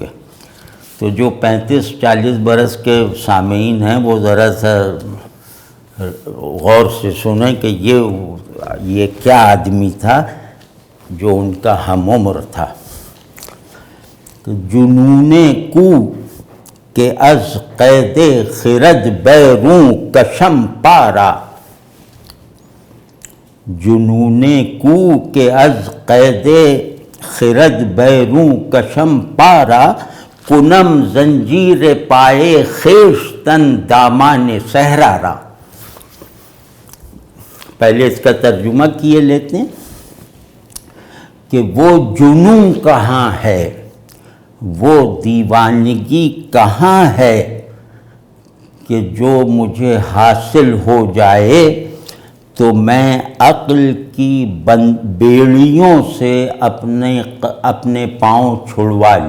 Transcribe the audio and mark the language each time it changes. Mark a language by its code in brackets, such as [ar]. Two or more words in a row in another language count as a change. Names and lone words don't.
[ur] تو جو 35-40 برس کے سامعین ہیں وہ ذرا سا غور سے سنیں کہ یہ کیا آدمی تھا جو ان کا ہم عمر تھا. [fa] جنون کو کہ از قید خرد بیرون کشم پارا، جنون کو کہ از قید خرد بیروں کشم پارا، کنم زنجیر پائے خیشتن دامان صحرا را۔ [ur] پہلے اس کا ترجمہ کیے لیتے ہیں کہ وہ جنوں کہاں ہے، وہ دیوانگی کہاں ہے کہ جو مجھے حاصل ہو جائے تو میں عقل کی بیڑیوں سے اپنے پاؤں چھڑوا لوں۔